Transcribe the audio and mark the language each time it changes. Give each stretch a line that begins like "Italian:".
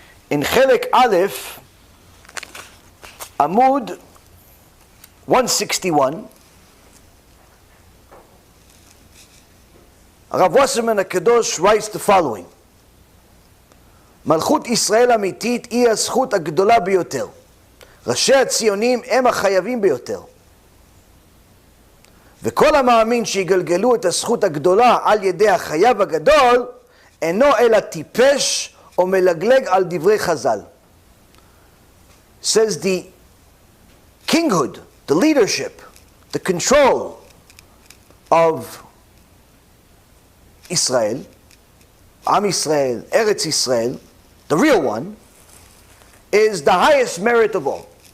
English: In Chelek Aleph, Amud 161, Rav Wasserman HaKadosh writes the following:
Hebrew: מלכות ישראל אמיתית היא הזכות הגדולה ביותר. ראשי הציונים הם החייבים ביותר. וכל המאמין שיגלגלו את הזכות הגדולה על ידי החייב הגדול, אינו אלא טיפש או מלגלג על דברי חז"ל.
English: Says the kinghood, the leadership, the control of Israel, Am Yisrael, Eretz Yisrael, the real one, is the highest merit of all.